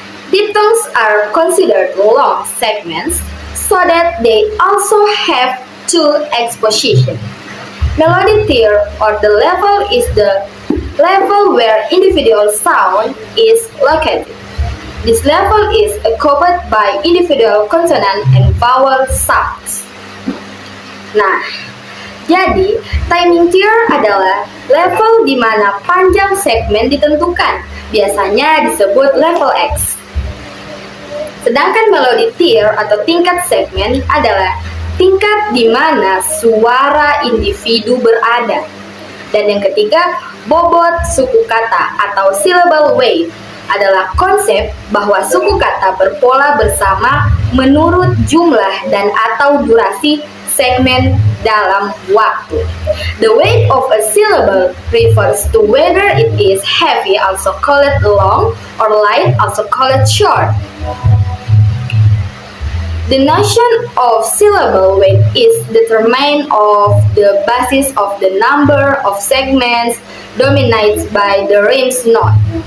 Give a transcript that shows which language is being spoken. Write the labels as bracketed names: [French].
[English] Diphthongs are considered long segments so that they also have two X position. Melody tier or the level is the level where individual sound is located. This level is occupied by individual consonant and vowel sounds. [Indonesian] Nah, jadi timing tier adalah level di mana panjang segmen ditentukan, biasanya disebut level X. Sedangkan melody tier atau tingkat segmen adalah tingkat di mana suara individu berada. Dan yang ketiga, bobot suku kata atau syllable weight adalah konsep bahwa suku kata berpola bersama menurut jumlah dan atau durasi segmen dalam waktu. [English] The weight of a syllable refers to whether it is heavy, also called long, or light, also called short. The notion of syllable weight is determined of the basis of the number of segments dominated by the rhymes note.